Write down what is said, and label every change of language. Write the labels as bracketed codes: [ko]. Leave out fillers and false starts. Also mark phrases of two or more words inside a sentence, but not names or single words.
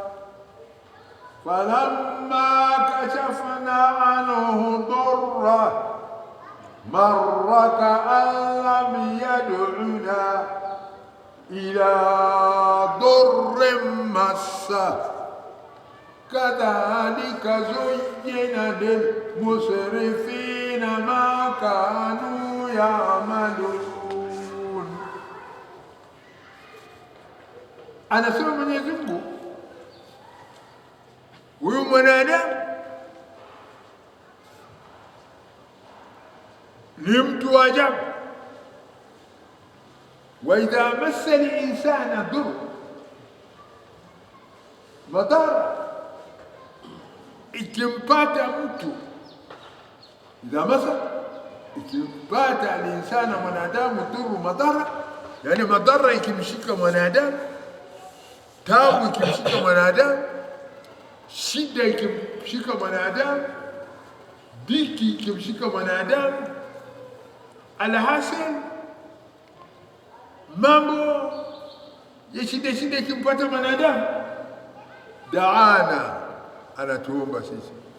[ar] فَلَمَّا كَشَفْنَا عَنْهُ ضُرَّهُ مَرَّ كَأَن لَّمْ يَدْعُنَا إلى ضر مسه كذلك زين للمسرفين ما كانوا يعملون. [sw] Anasema Mwenyezi Mungu, huyu mwanadamu ni mtu wa ajabu. [ar] وإذا مس الإنسان ضر, [sw] madhara ikimpata mtu, [ar] إذا مس, [sw] ikimpata alinsana mwanadamu dhuru, madhara, yani madhara ikimshika mwanadamu, tabu ikimshika mwanadamu, shida ikimshika mwanadamu, dhiki ikimshika mwanadamu, alhasil mambo ya shida ikimpata mwanadamu, daana, anatuomba sisi.